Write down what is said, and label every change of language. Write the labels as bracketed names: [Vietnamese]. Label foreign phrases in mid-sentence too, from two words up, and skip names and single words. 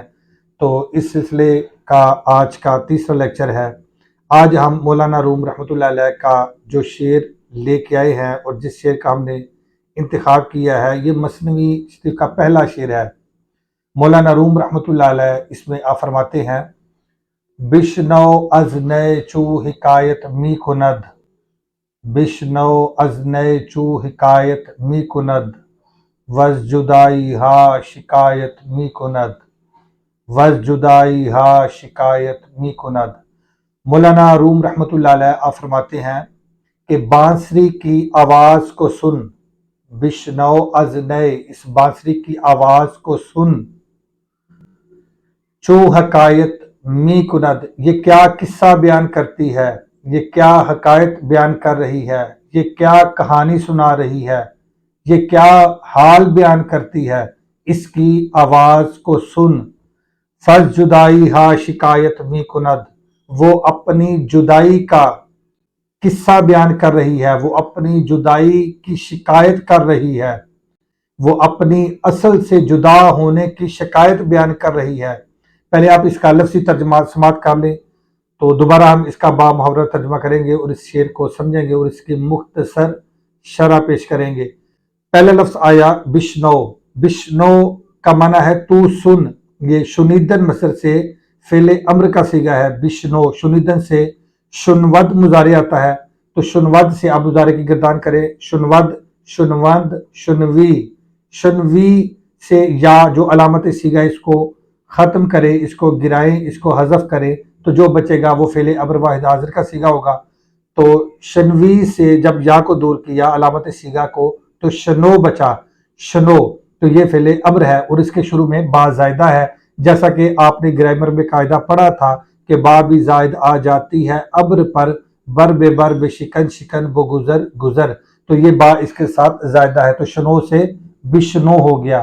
[Urdu] تو اس سلسلے کا آج کا تیسرا لیکچر ہے۔ آج ہم مولانا روم رحمۃ اللہ علیہ کا جو شعر لے کے آئے ہیں اور جس شعر کا ہم نے انتخاب کیا ہے، یہ مثنوی شریف کا پہلا شعر ہے۔ مولانا روم رحمۃ اللہ علیہ اس میں آپ فرماتے ہیں: [Persian] بشنو از نئے چو حکایت می کند، بشنو از نئے چو حکایت می کند، وز جدائی ہا شکایت می کند، وز جدائی ہا شکایت می کند۔ [Urdu] مولانا روم رحمۃ اللہ علیہ آپ فرماتے ہیں کہ بانسری کی آواز کو سن، [Persian] بشنو از نئے، [Urdu] اس بانسری کی آواز کو سن، [Persian] چو حکایت می کند، [Urdu] یہ کیا قصہ بیان کرتی ہے، یہ کیا حکایت بیان کر رہی ہے، یہ کیا کہانی سنا رہی ہے، یہ کیا حال بیان کرتی ہے، اس کی آواز کو سن۔ [Persian] فز جدائی ہا شکایت می کند، [Urdu] وہ اپنی جدائی کا قصہ بیان کر رہی ہے، وہ اپنی جدائی کی شکایت کر رہی ہے، وہ اپنی اصل سے جدا ہونے کی شکایت بیان کر رہی ہے۔ پہلے آپ اس کا لفظی ترجمہ سماعت کر لیں، تو دوبارہ ہم اس کا بامحاورہ ترجمہ کریں گے اور اس شعر کو سمجھیں گے اور اس کی مختصر شرح پیش کریں گے۔ پہلا لفظ آیا بشنو، بشنو کا معنی ہے تو سن، یہ شنیدن مصدر سے فعل امر کا صیغہ ہے۔ بشنو، شنیدن سے شنود مضارع آتا ہے، تو شنود سے آپ مضارع کی گردان کریں، [Persian] شنود، شنوند، شنوی، شنوی [Urdu] سے یا جو علامت صیغہ اس کو ختم کرے، اس کو گرائیں، اس کو حذف کرے، تو جو بچے گا وہ فعل امر واحد حاضر کا صیغہ ہوگا۔ تو شنوی سے جب یا کو دور کیا علامت صیغہ کو، تو شنو بچا، شنو، تو یہ فعل امر ہے اور اس کے شروع میں با زائدہ ہے، جیسا کہ آپ نے گرامر میں قاعدہ پڑھا تھا کہ با بھی زائد آ جاتی ہے امر پر، [Persian] بر بے بر بے شکن شکن بو گزر گزر، [Urdu] تو یہ با اس کے ساتھ زائدہ ہے، تو شنو سے بشنو ہو گیا۔